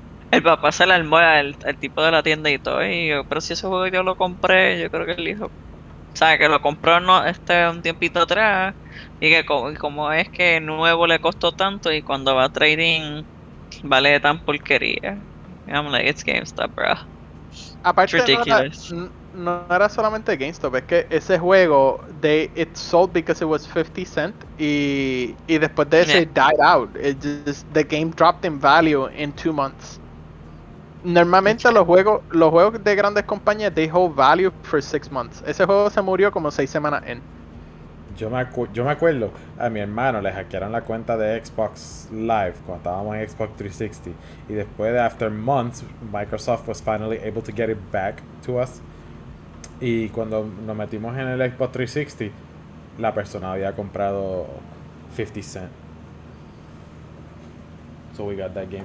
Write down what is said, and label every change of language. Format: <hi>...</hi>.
<es>El papá se le armó al tipo de la tienda y todo, y yo, pero si ese juego yo lo compré, yo creo que él dijo, o sea, que lo compró un tiempito atrás, y que como es que nuevo le costó tanto, y cuando va a trading vale tan porquería.</es> <en>I'm like, it's GameStop, bro.</en> <es>aparte</es> <en>It's ridiculous.</en> <es>no era solamente GameStop, es que ese juego</es> <en>it sold because it was 50 cent</en> <es>y después de eso</es> <en>it died out. The game dropped in value in 2 months.</en> <es>Normalmente los juegos de grandes compañías</es> <en>they hold value for 6 months.</en> <es>Ese juego se murió como 6 semanas en. Yo me acuerdo, a mi hermano le hackearon la cuenta de Xbox Live cuando estábamos en Xbox 360 y después de</es> <en>after months Microsoft was finally able to get it back to us,</en> <es>y cuando nos metimos en el Xbox 360 la persona había comprado 50 cent,</es> <en>so we got that game.</en>